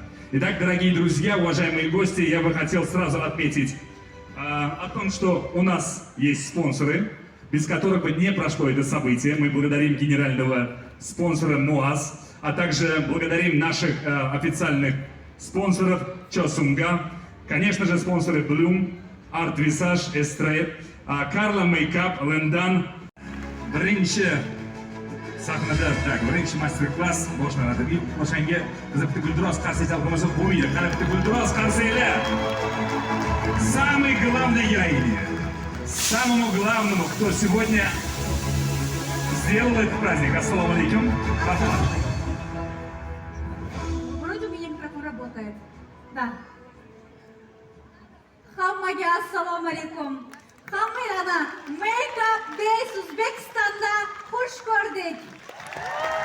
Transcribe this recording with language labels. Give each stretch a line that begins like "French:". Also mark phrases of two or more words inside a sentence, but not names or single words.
Russian: Итак, дорогие друзья, уважаемые гости, я бы хотел сразу отметить о том, что у нас есть спонсоры, без которых бы не прошло это событие. Мы благодарим генерального спонсора МОАЗ, а также благодарим наших официальных спонсоров Чосунга, конечно же, спонсоры Bloom, Art Visage, Estre, Carla Makeup, Lendan.
Uzbek: Birinchi master-klass boshlanadi. O'shanga bitta gulduros qarsak bo'lmasa bo'lmaydi. Qani bitta gulduros qarsanglar.
Russian: Самой главной героине, самому главному, кто сегодня сделал этот праздник.
Arabic: السلام عليكم.
Russian: Вроде у меня микрофон работает. Да.
Uzbek: Hammaga
Arabic: السلام عليكم.
Uzbek: Hammalarni Makeup Days O'zbekistonda xush ko'rdik.